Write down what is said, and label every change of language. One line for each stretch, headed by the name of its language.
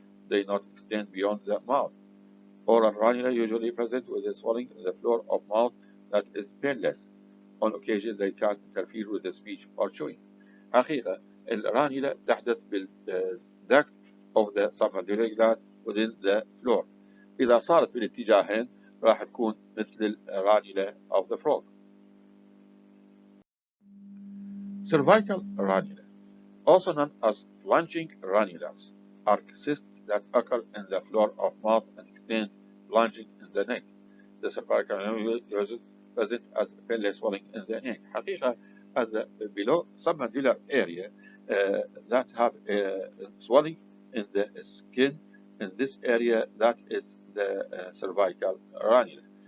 English: They not extend beyond the mouth. Oral ranula usually present with a swelling in the floor of mouth that is painless. On occasion they can interfere with the speech or chewing.
Arabic: حقيقة الرانيولا تحدث
English: بالduct of the submandibular gland within the floor.
Arabic: إذا صارت بالاتجاهين راح تكون مثل الرانيولا
English: of the frog. Cervical ranula, also known as plunging ranulas, are cysts that occur in the floor of mouth and extend plunging in the neck. The cervical ranula is present as painless swelling in the neck. حقيقة at the below submandibular area that have swelling in the skin in this area, that is the cervical ranula.